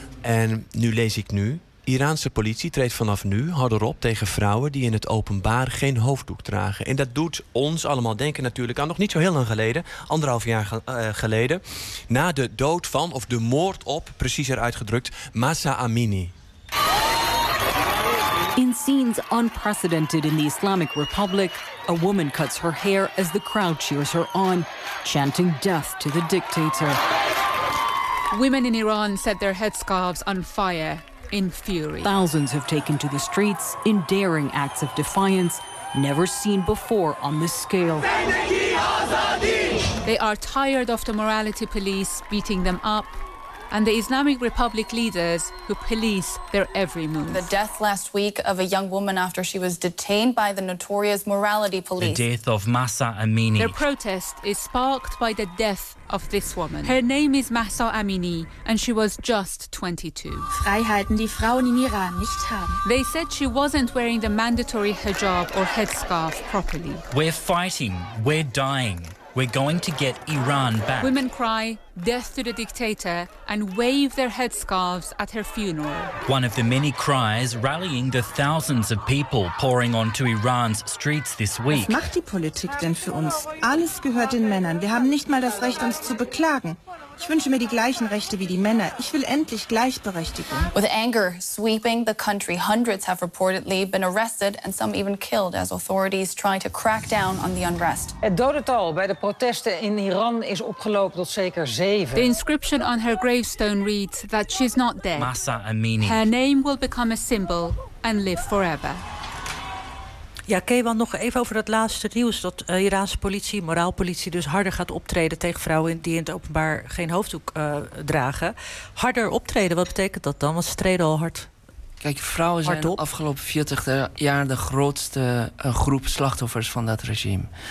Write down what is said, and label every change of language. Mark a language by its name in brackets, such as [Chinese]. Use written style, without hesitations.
[Dutch] En nu lees ik nu. Iraanse politie treedt vanaf nu harder op tegen vrouwen die in het openbaar geen hoofddoek dragen. En dat doet ons allemaal denken natuurlijk aan nog niet zo heel lang geleden, anderhalf jaar geleden, na de dood van, of de moord op, precies uitgedrukt, Mahsa Amini. [English] In scenes unprecedented in the Islamic Republic, a woman cuts her hair as the crowd cheers her on, chanting death to the dictator. Women in Iran set their headscarves on fire. In fury. Thousands have taken to the streets in daring acts of defiance never seen before on this scale. They are tired of the morality police beating them up and the Islamic Republic leaders who police their every move. The death last week of a young woman after she was detained by the notorious morality police. The death of Mahsa Amini. Their protest is sparked by the death of this woman. Her name is Mahsa Amini and she was just 22. [German] Freiheiten, die Frauen in Iran nicht haben. [English] They said she wasn't wearing the mandatory hijab or headscarf properly. We're fighting, we're dying. We're going to get Iran back. Women cry death to the dictator and wave their headscarves at her funeral. One of the many cries rallying the thousands of people pouring onto Iran's streets this week. [German] Was macht die Politik denn für uns? Alles gehört den Männern. Wir haben nicht mal das Recht, uns zu beklagen. Ich wünsche mir die gleichen Rechte wie die Männer. Ich will endlich Gleichberechtigung. [English] With anger sweeping the country, hundreds have reportedly been arrested and some even killed as authorities try to crack down on the unrest. [Dutch] Het dodental bij de protesten in Iran is opgelopen tot zeker 7. [English] The inscription on her gravestone reads that she's not dead. Mahsa Amini. Her name will become a symbol and live forever. [Dutch] Ja, Kewan, nog even over dat laatste nieuws. Dat Iraanse politie, moraalpolitie, dus harder gaat optreden tegen vrouwen die in het openbaar geen hoofddoek dragen. Harder optreden, wat betekent dat dan? Want ze treden al hard. Kijk, vrouwen zijn de afgelopen 40 jaar de grootste groep slachtoffers van dat regime.